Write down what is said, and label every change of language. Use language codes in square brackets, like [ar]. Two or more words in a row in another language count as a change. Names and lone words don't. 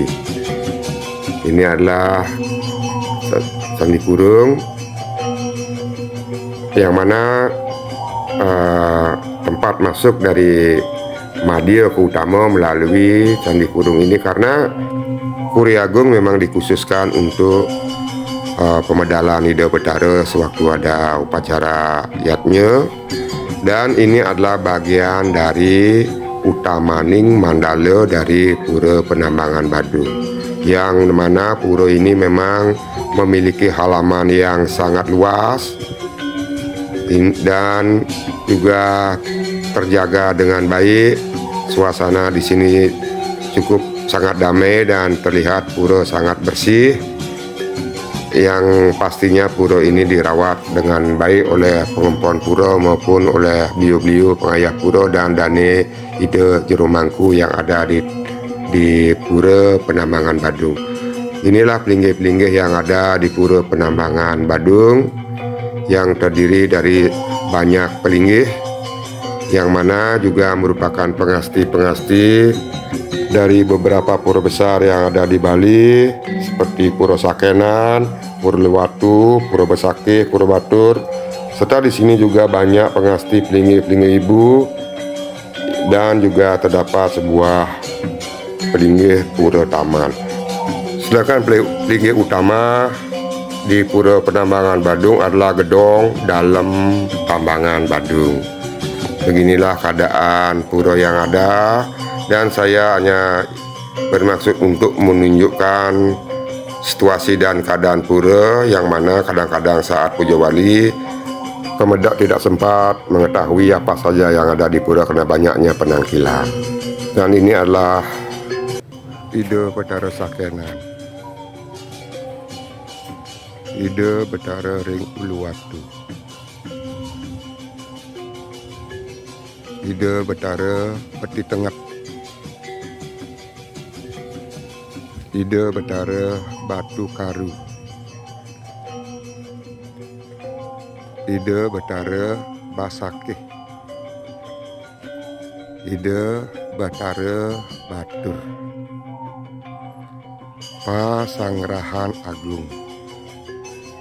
[id] Ini adalah Candi Kurung, yang mana tempat masuk dari Madya ke utama melalui Candi Kurung ini, karena Puri Agung memang dikhususkan untuk pemedalan Ida Betara sewaktu ada upacara yatnya. Dan ini adalah bagian dari Utamaning Mandala dari Pura Penambangan Badung, yang mana pura ini memang memiliki halaman yang sangat luas dan juga terjaga dengan baik. Suasana di sini cukup sangat damai dan terlihat pura sangat bersih, yang pastinya pura ini dirawat dengan baik oleh pengempon pura maupun oleh beliau-beliau pengayah pura dan dane ide jero mangku yang ada di Pura Penambangan Badung. Inilah pelinggih-pelinggih yang ada di Pura Penambangan Badung, yang terdiri dari banyak pelinggih, yang mana juga merupakan pengasti-pengasti dari beberapa pura besar yang ada di Bali, seperti Pura Sakenan, Pura Lewatu, Pura Besakih, Pura Batur, serta di sini juga banyak pengasti pelinggih-pelinggih ibu, dan juga terdapat sebuah pelinggih Pura Taman. Sedangkan pelinggih utama di Pura Penambangan Badung adalah Gedong Dalam Tambangan Badung. Beginilah keadaan pura yang ada, dan saya hanya bermaksud untuk menunjukkan situasi dan keadaan pura, yang mana kadang-kadang saat puja wali pemedak tidak sempat mengetahui apa saja yang ada di pura karena banyaknya penangkilan. Dan ini adalah Ida Betara Sakenan, Ida Betara Ring Uluwatu, Ida Betara Peti Tengah, Ida Betara Batu Karu, Ida Betara Basakih, Ida Betara Batur, Pasanggrahan Agung,